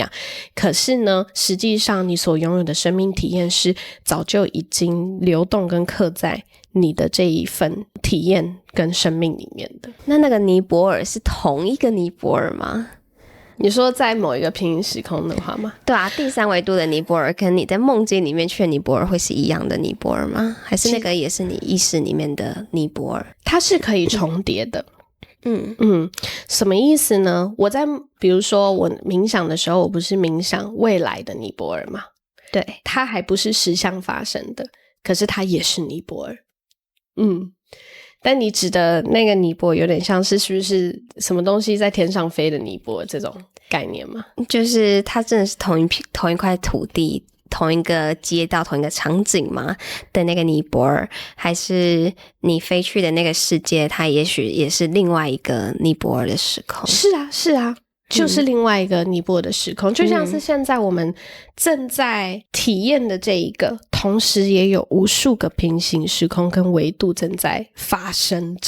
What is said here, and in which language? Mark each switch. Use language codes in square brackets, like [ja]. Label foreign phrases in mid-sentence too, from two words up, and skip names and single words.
[zh] 可是呢，實際上你所擁有的生命體驗是早就已經流動跟刻在你的這一份體驗跟生命裡面的。那个尼泊爾是同一個尼泊爾嗎？你說在某一個平行時空的話嗎？對啊，第三維度的尼泊爾跟你在夢境裡面去的尼泊爾會是一樣的尼泊爾嗎？還是那個也是你意識裡面的尼泊爾？它是可以重疊的。什麼意思呢？我在比如說我冥想的時候，我不是冥想未來的尼泊爾嗎？對，它還不是實相發生的，可是它也是尼泊爾。但你指的那個尼泊爾有點像是不是什麼東西在天上飛的尼泊爾這種概念嗎？就是它真的是同一塊土地，同一個街道，同一個場景嗎的那個尼泊爾，還是你飛去的那個世界，它也許也是另外一個尼泊爾的時空？是啊，就是另外一個尼泊爾的時空，就像是現在我們正在體驗的這一個，同時也有無數個平行時空跟維度正在發生着。